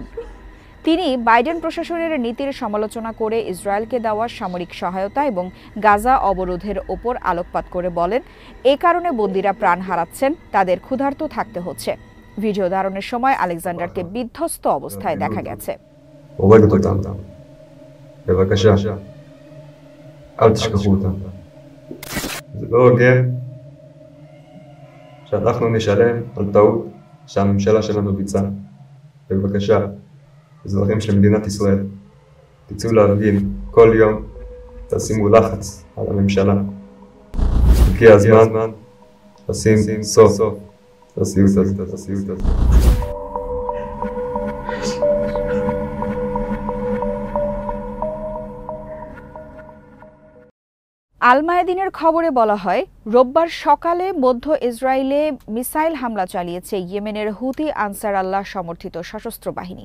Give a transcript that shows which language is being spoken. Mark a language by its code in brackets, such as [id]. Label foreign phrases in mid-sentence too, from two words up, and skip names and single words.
[bn] তিনি বাইডেন প্রশাসনের নীতির সমালোচনা করে ইসরায়েলকে দেওয়া সামরিক সহায়তা এবং গাজা অবরোধের ওপর আলোকপাত করে বলেন, এ কারণে বন্দীরা প্রাণ হারাচ্ছেন, তাদের ক্ষুধার্ত থাকতে হচ্ছে। ভিডিও ধারণের সময় আলেকজান্ডারকে বিধ্বস্ত অবস্থায় দেখা গেছে। [he] בבקשה, אל תשכחו אותם. זה לא הוגן שאנחנו נשלם על טעות שהממשלה שלנו ביצעה. בבקשה, אזרחים של מדינת ישראל, תצאו להפגין כל יום, תשימו לחץ על הממשלה. הגיע הזמן לשים סוף לסיוט הזה. [bn] আল মায়াদিনের খবরে বলা হয়, রোববার সকালে মধ্য ইসরায়েলে মিসাইল হামলা চালিয়েছে ইয়েমেনের হুথি আনসার আল্লাহ সমর্থিত সশস্ত্র বাহিনী।